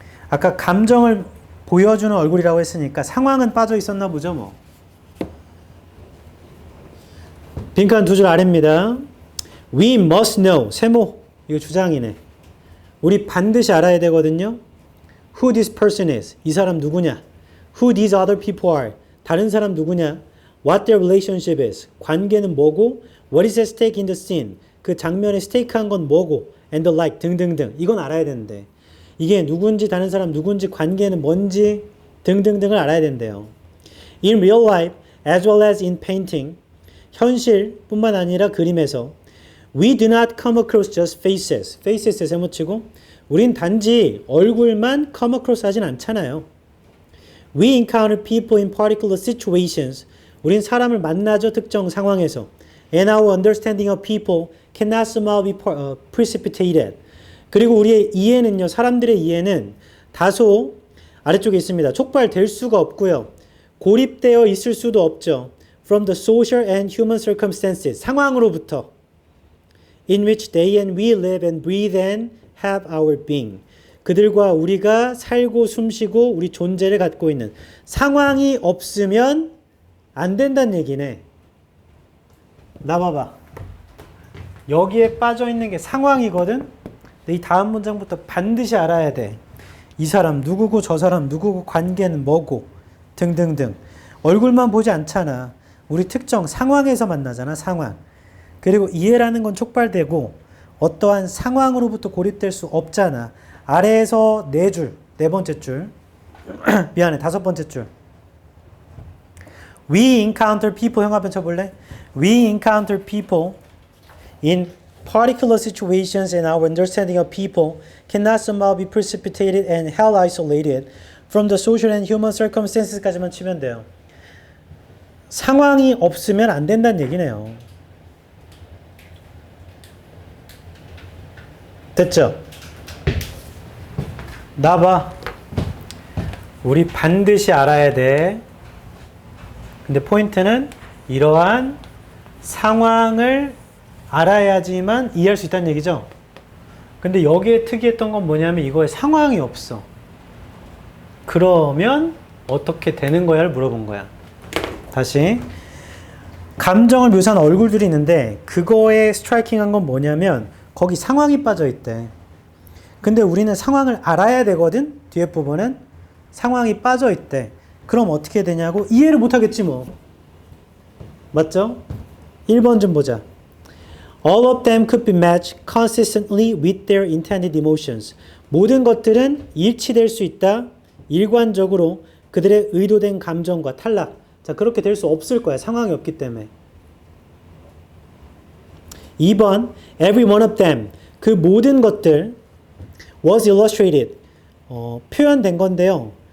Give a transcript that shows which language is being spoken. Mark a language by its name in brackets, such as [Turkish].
[Korean] 아까 감정을 보여주는 얼굴이라고 했으니까 상황은 빠져있었나 보죠 뭐. 빈칸 2줄 아래입니다. [English] We must know. [Korean] 세모. 이거 주장이네. 우리 반드시 알아야 되거든요. [English] Who this person is. [Korean] 이 사람 누구냐. [English] Who these other people are. [Korean] 다른 사람 누구냐. [English] What their relationship is. [Korean] 관계는 뭐고. [English] What is at stake in the scene. [Korean] 그 장면에 스테이크한 건 뭐고. [English] And the like 등등등. [Korean] 이건 알아야 되는데. 이게 누군지 다른 사람 누군지 관계는 뭔지 등등등을 알아야 된대요. [English] In real life as well as in painting. [Korean] 현실뿐만 아니라 그림에서 [English] We do not come across just faces. [Korean] faces에 세모치고 우린 단지 얼굴만 [English] come across [Korean] 하진 않잖아요. [English] We encounter people in particular situations. [Korean] 우린 사람을 만나죠. 특정 상황에서. [English] And our understanding of people cannot somehow be precipitated. [Korean] 그리고 우리의 이해는요. 사람들의 이해는 다소 아래쪽에 있습니다. 촉발될 수가 없고요. 고립되어 있을 수도 없죠. [English] From the social and human circumstances. [Korean] 상황으로부터. [English] In which they and we live and breathe and have our being. [Korean] 그들과 우리가 살고 숨쉬고 우리 존재를 갖고 있는 상황이 없으면 안 된다는 얘기네. 나 봐봐. 여기에 빠져 있는 게 상황이거든. 근데 이 다음 문장부터 반드시 알아야 돼. 이 사람 누구고 저 사람 누구고 관계는 뭐고 등등등. 얼굴만 보지 않잖아. 우리 특정 상황에서 만나잖아. 상황. 그리고 이해라는 건 촉발되고 어떠한 상황으로부터 고립될 수 없잖아. 아래에서 4줄, 4번째 줄. 미안해, 5번째 줄. [English] We encounter people. [Korean] 형아편 쳐볼래? [English] We encounter people in particular situations and our understanding of people cannot somehow be precipitated and held isolated from the social and human circumstances [Korean] 까지만 치면 돼요. 상황이 없으면 안 된다는 얘기네요. 됐죠? 나 봐. 우리 반드시 알아야 돼. 근데 포인트는 이러한 상황을 알아야지만 이해할 수 있다는 얘기죠. 근데 여기에 특이했던 건 뭐냐면 이거에 상황이 없어. 그러면 어떻게 되는 거야를 물어본 거야. 다시. 감정을 묘사한 얼굴들이 있는데 그거에 스트라이킹한 건 뭐냐면 거기 상황이 빠져 있대. 근데 우리는 상황을 알아야 되거든. 뒤에 부분은 상황이 빠져 있대. 그럼 어떻게 되냐고 이해를 못 하겠지 뭐. 맞죠? 1번 좀 보자. [English] All of them could be matched consistently with their intended emotions. [Korean] 모든 것들은 일치될 수 있다. 일관적으로 그들의 의도된 감정과 탈락. 자, 그렇게 될 수 없을 거야. 상황이 없기 때문에. [English] 2번, every one of them. [Korean] 그 모든 것들 [English] was illustrated. [Korean] 표현된 건데요.